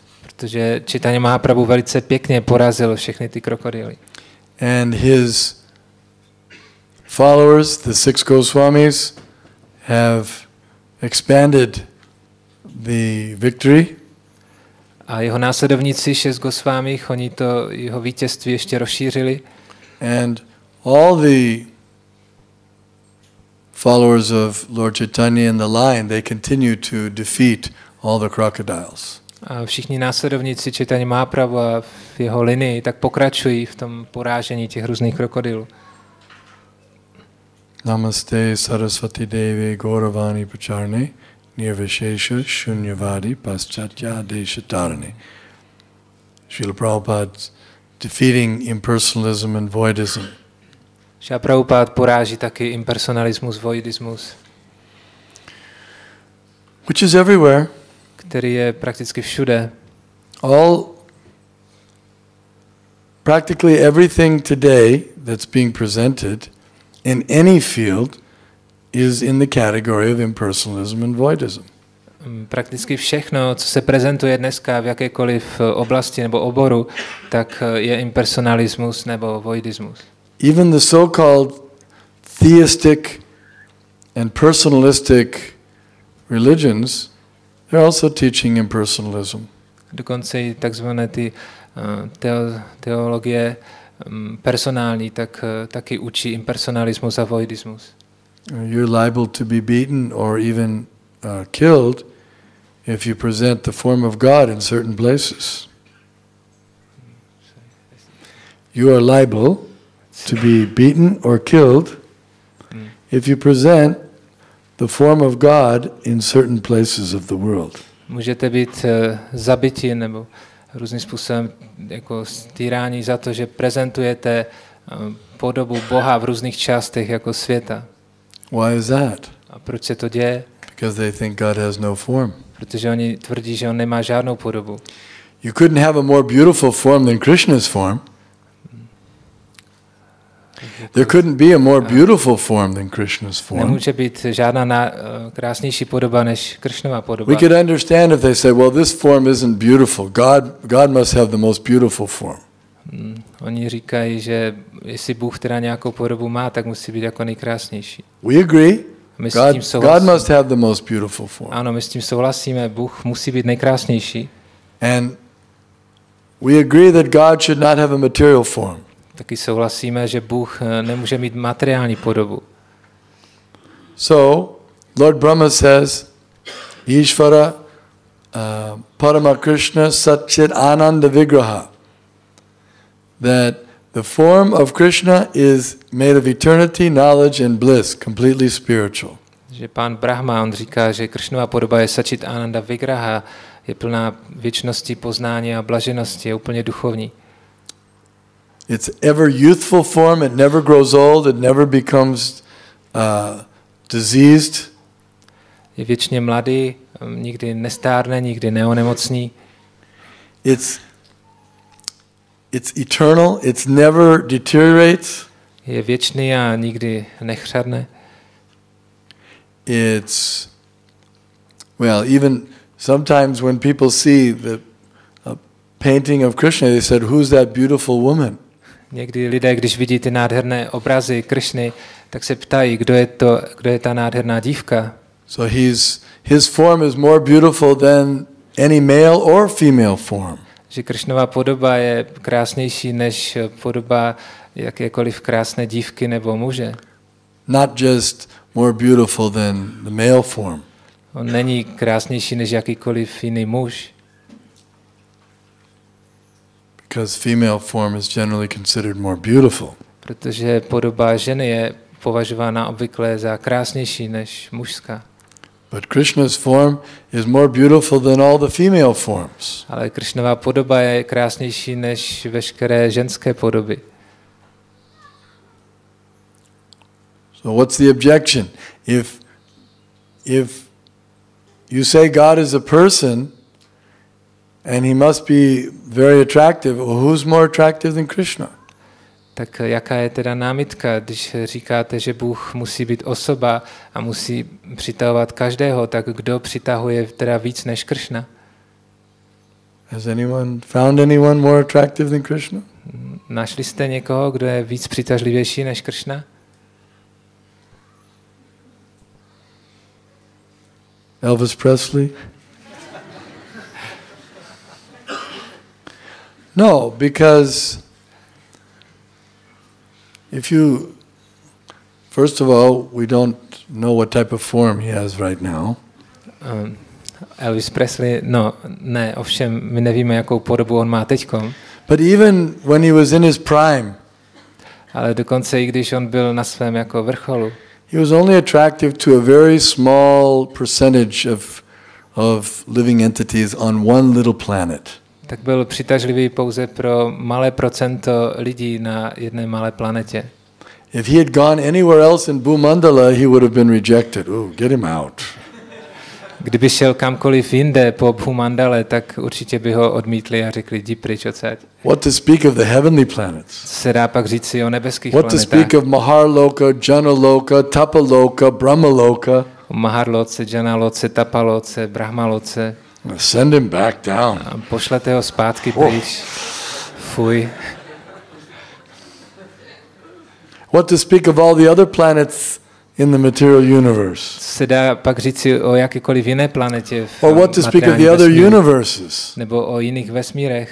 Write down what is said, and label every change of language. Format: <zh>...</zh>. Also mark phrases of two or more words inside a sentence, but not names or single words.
<cs>Protože Chaitanya Mahaprabhu velice pěkně porazil všechny ty krokodýly.</cs> <en>And his followers, the 6 Goswamis, have expanded the victory.</en> <cs>A jeho následovníci 6 Gosvámích, oni to jeho vítězství ještě rozšířili.</cs> <en>And all the followers of Lord Chaitanya in the line, they continue to defeat all the crocodiles.</en> <cs>A všichni následovníci Chaitanya Mahaprabhu a v jeho linii tak pokračují v tom porážení těch různých krokodylů.</cs> <sa>नमस्ते सरस्वती देवी गौरवाणी प्रचारिणी निर्विशेष शून्यवादी पाश्चात्य देशतारिणी.</sa> <en>Srila Prabhupada defeating impersonalism and voidism.</en> <cs>Srila Prabhupada poráží taky impersonalismus, voidismus.</cs> <en>Which is everywhere.</en> <cs>Který je prakticky všude.</cs> <en>Practically everything today that's being presented in any field is in the category of impersonalism and voidism.</en> <cs>prakticky všechno, co se prezentuje dneska v jakékoliv oblasti nebo oboru, tak je impersonalismus nebo voidismus.</cs> <en>Even the so-called theistic and personalistic religions, they're also teaching impersonalism.</en> <cs>Dokonce i takzvané ty teologie personální, tak taky učí impersonalismus a voidismus.</cs> <en>You're liable to be beaten or even killed if you present the form of God in certain places. You are liable to be beaten or killed if you present the form of God in certain places of the world.</en> <cs>Můžete být zabiti nebo různým způsobem jako stýrání za to, že prezentujete podobu Boha v různých částech jako světa.</cs> <en>Why is that?</en> <cs>A proč se to děje?</cs> <en>Because they think God has no form.</en> <cs>Protože oni tvrdí, že on nemá žádnou podobu.</cs> <en>You couldn't have a more beautiful form than Krishna's form. There couldn't be a more beautiful form than Krishna's form.</en> <cs>Nemůže být žádná krásnější podoba než Krishnova podoba.</cs> <en>We could understand if they say, well, this form isn't beautiful. God must have the most beautiful form.</en> <cs>Oni říkají, že jestli Bůh teda nějakou podobu má, tak musí být jako nejkrásnější.</cs> <en>We agree. God must have the most beautiful form.</en> <cs>Ano, my s tím souhlasíme. Bůh musí být nejkrásnější.</cs> <en>And we agree that God should not have a material form.</en> <cs>Taky souhlasíme, že Bůh nemůže mít materiální podobu.</cs> <en>So, Lord Brahma says,</en> <sa>ईश्वर परम कृष्ण सत्चित् आनन्द विग्रह.</sa> <en>That the form of Krishna is made of eternity, knowledge and bliss, completely spiritual.</en> <cs>Že pán Brahma, on říká, že Krishnova podoba je</cs> <sa>सत्चित् आनन्द विग्रह,</sa> <cs>je plná věčnosti, poznání a blaženosti, je úplně duchovní.</cs> <en>It's ever youthful form, it never grows old, it never becomes diseased.</en> <cs>Je věčně mladý, nikdy nestárne, nikdy neonemocní.</cs> <en>It's eternal, it never deteriorates.</en> <cs>Je věčný a nikdy nechřadne.</cs> <en>It's, well, even sometimes when people see the painting of Krishna, they said, who's that beautiful woman?</en> <cs>Někdy lidé, když vidí ty nádherné obrazy Krishny, tak se ptají, kdo je ta nádherná dívka.</cs> <en>So his form is more beautiful than any male or female form.</en> <cs>Že Krishnova podoba je krásnější než podoba jakékoliv krásné dívky nebo muže.</cs> <en>Not just more beautiful than the male form.</en> <cs>On není krásnější než jakýkoliv jiný muž.</cs> <en>Because female form is generally considered more beautiful.</en> <cs>Protože podoba ženy je považována obvykle za krásnější než mužská.</cs> <en>But Krishna's form is more beautiful than all the female forms.</en> <cs>Ale Krishnova podoba je krásnější než veškeré ženské podoby.</cs> <en>So what's the objection? If you say God is a person and he must be very attractive, well, who's more attractive than Krishna?</en> <cs>Tak jaká je teda námitka, když říkáte, že Bůh musí být osoba a musí přitahovat každého, tak kdo přitahuje teda víc než Krishna?</cs> <en>Has anyone found anyone more attractive than Krishna?</en> <cs>Našli jste někoho, kdo je víc přitažlivější než Krishna?</cs> <en>Elvis Presley? No, because first of all, we don't know what type of form he has right now.</en> <cs>Elvis Presley, ne, ovšem my nevíme, jakou podobu on má teďkom.</cs> <en>But even when he was in his prime,</en> <cs>ale dokonce i když on byl na svém jako vrcholu,</cs> <en>he was only attractive to a very small percentage of living entities on one little planet.</en> <cs>Tak byl přitažlivý pouze pro malé procento lidí na jedné malé planetě.</cs> <en>If he had gone anywhere else in Bhumandala, he would have been rejected. Oh, get him out.</en> <cs>Kdyby šel kamkoliv jinde po Bhumandale, tak určitě by ho odmítli a řekli, jdi pryč odsaď.</cs> <en>What to speak of the heavenly planets?</en> <cs>Co se dá pak říct si o nebeských planetách?</cs> <en>What to speak of Maharloka, Janaloka, Tapaloka, Brahmaloka?</en> <cs>Maharloce, Janaloce, Tapaloce, Brahmaloce.</cs> <en>Send him back down.</en> <cs>A pošlete ho zpátky pryč. Fuj.</cs> <en>What to speak of all the other planets in the material universe?</en> <cs>Se dá pak říci o jakékoliv jiné planetě v</cs> <en>Or what to speak of the other universes?</en> <cs>Nebo o jiných vesmírech.</cs>